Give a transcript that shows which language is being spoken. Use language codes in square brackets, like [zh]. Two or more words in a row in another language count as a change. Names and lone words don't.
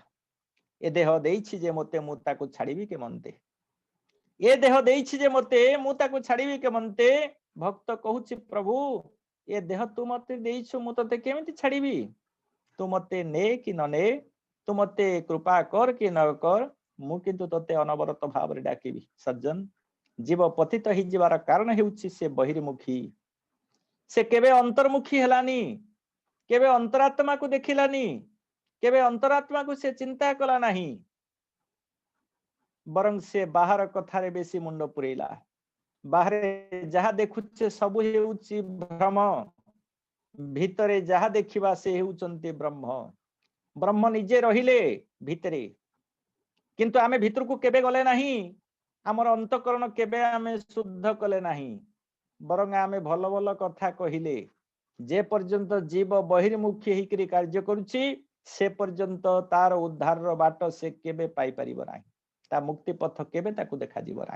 [or] ଏ ଦେହ ଦେଇଛି ଯେ ମୋତେ ମୁ ତାକୁ ଛାଡ଼ିବି କେମନ୍ତେ, ଏ ଦେହ ଦେଇଛି ଯେ ମୋତେ ମୁ ତାକୁ ଛାଡ଼ିବି କେମନ୍ତେ। ଭକ୍ତ କହୁଛି ପ୍ରଭୁ ଏ ଦେହ ତୁ ମୋତେ ଦେଇଛୁ ମୁ ତୋତେ କେମିତି ଛାଡ଼ିବି? ତୁ ମୋତେ ନେ କି ନ ନେ, ତୁ ମୋତେ କୃପା କର କି ନ କର, ମୁ କିନ୍ତୁ ତୋତେ ଅନବରତ ଭାବରେ ଡାକିବି। ସଜ୍ଜନ ଜୀବ ପତିତ ହେବାର କାରଣ ହେଉଛି ସେ ବହିର୍ମୁଖୀ, ସେ କେବେ ଅନ୍ତର୍ମୁଖୀ ହେଲାନି, କେବେ ଅନ୍ତରାତ୍ମାକୁ ଦେଖିଲାନି, କେବେ ଅନ୍ତରାତ୍ମାକୁ ସେ ଚିନ୍ତା କଲା ନାହିଁ, ବରଂ ସେ ବାହାର କଥାରେ ବେଶି ମୁଣ୍ଡ ପୂରେଇଲା। ବାହାରେ ଯାହା ଦେଖୁଛେ ସବୁ ହେଉଛି ଭ୍ରମ, ଭିତରେ ଯାହା ଦେଖିବା ସେ ହେଉଛନ୍ତି ବ୍ରହ୍ମ। ବ୍ରହ୍ମ ନିଜେ ରହିଲେ ଭିତରେ, କିନ୍ତୁ ଆମେ ଭିତରକୁ କେବେ ଗଲେ ନାହିଁ, ଆମର ଅନ୍ତଃକରଣ କେବେ ଆମେ ଶୁଦ୍ଧ କଲେ ନାହିଁ। ବରଂ ଆମେ ଭଲ ଭଲ କଥା କହିଲେ ଯେପର୍ଯ୍ୟନ୍ତ ଜୀବ ବହିର୍ମୁଖୀ ହୋଇକରି କାର୍ଯ୍ୟ କରୁଛି ସେପର୍ଯ୍ୟନ୍ତ ତାର ଉଦ୍ଧାରର ବାଟ ସେ କେବେ ପାଇପାରିବ ନାହିଁ, ତା ମୁକ୍ତି ପଥ କେବେ ତାକୁ ଦେଖାଯିବ ନାହିଁ।